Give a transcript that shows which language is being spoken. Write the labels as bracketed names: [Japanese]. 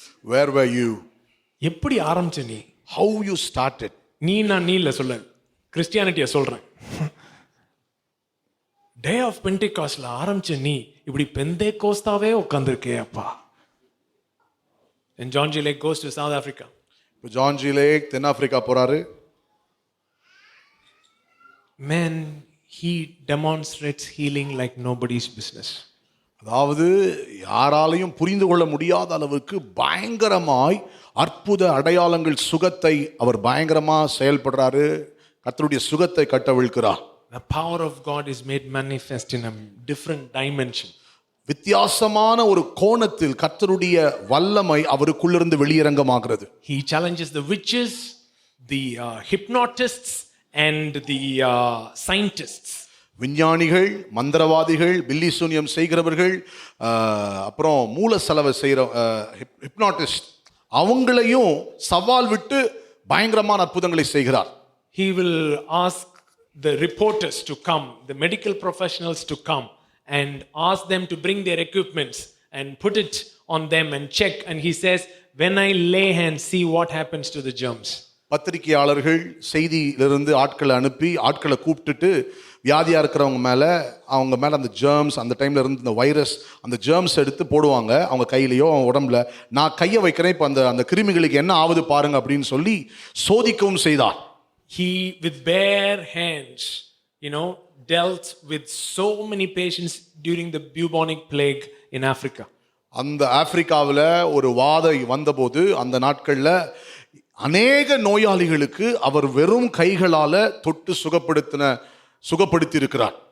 [English] Where were you? [Tamil] எப்படி ஆரம்பிச்ச நீ? [English] How you started? [Tamil] நீ இல்ல சொல்ல, கிறிஸ்டியானிட்டியை சொல்றேன். [English] day of பென்டிகாஸ்ட்ல [Tamil] ஆரம்பிச்ச நீ இப்படி பெந்தேகோஸ்தாவே உட்கார்ந்திருக்கே அப்பா. [English] And John G. Lake goes to South Africa. [Tamil] இப்போ ஜான் ஜி லேக் தென்னாப்பிரிக்கா போறாரு. [English] Man, he demonstrates healing like nobody's business. [Tamil] அதாவது யாராலையும் புரிந்து கொள்ள முடியாத அளவுக்கு பயங்கரமாய் அற்புத அடையாளங்கள் சுகத்தை அவர் பயங்கரமா செயல்படுறாரு. கர்த்தருடைய சுகத்தை கட்டவிழ்க்கிறார். [English] The power of God is made manifest in a different dimension. [Tamil] வித்தியாசமான ஒரு கோணத்தில் கர்த்தருடைய வல்லமை அவருக்குள்ளிருந்து வெளியரங்கமாகிறது. [English] He challenges the witches, the hypnotists and the scientists. [Tamil] விஞ்ஞானிகள், மந்திரவாதிகள், பில்லி சூனியம் செய்கிறவர்கள், அப்புறம் மூல செலவை செய்கிற ஹிப்னாட்டிஸ்ட், அவங்களையும் சவால் விட்டு பயங்கரமான அற்புதங்களை செய்கிறார். [English] He will ask the reporters to come, the medical professionals to come and ask them to bring their equipments and put it on them and check. And he says, when I lay hands, see what happens to the germs. [Tamil] பத்திரிகையாளர்கள் செய்தியிலிருந்து ஆட்களை கூப்பிட்டுட்டு வியாதியாக இருக்கிறவங்க மேலே அந்த germs, அந்த டைமில் இருந்து இந்த வைரஸ், அந்த ஜெர்ம்ஸ் எடுத்து போடுவாங்க அவங்க கையிலையோ அவங்க உடம்புல. நான் கையை வைக்கிறேன், இப்போ அந்த கிருமிகளுக்கு என்ன ஆகுது பாருங்க அப்படின்னு சொல்லி சோதிக்கவும் செய்தார். [English] He with bare hands, dealt with so many patients during the bubonic plague in Africa. [Tamil] அந்த ஆப்பிரிக்காவில் ஒரு வாதை வந்தபோது அந்த நாட்களில் அநேக நோயாளிகளுக்கு அவர் வெறும் கைகளால தொட்டு சுகப்படுத்தி இருக்கிறார்.